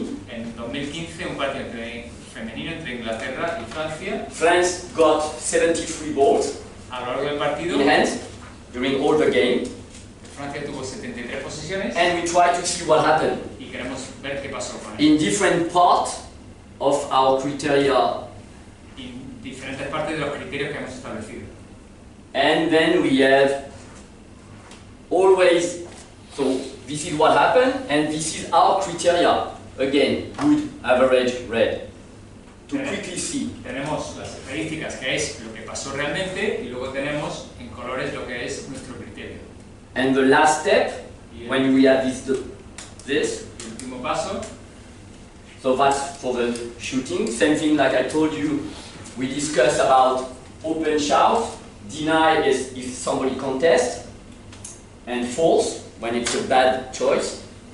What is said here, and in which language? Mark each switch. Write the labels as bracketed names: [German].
[Spanish] En 2015, un partido femenino entre Inglaterra y Francia. [English] France got 73 balls [Spanish] a lo largo del partido [English] in hand during all the game. [Spanish] Francia tuvo 73 posesiones. [English] And we try to see what happened. [Spanish] Y queremos ver qué pasó con él. [English] In different parts of our criteria. [Spanish] En diferentes partes de los criterios que hemos establecido. [English] And then we have always, so this is what happened and this is our criteria. again, good, average, red. To quickly see. [Spanish] Tenemos las estadísticas, que es lo que pasó realmente, y luego tenemos en colores lo que es nuestro criterio. [English] And the last step, when we have this, [Spanish] El último paso. [English] so that's for the shooting. Same thing like I told you, we discussed about open shout, deny is if somebody contests, and false when it's a bad choice.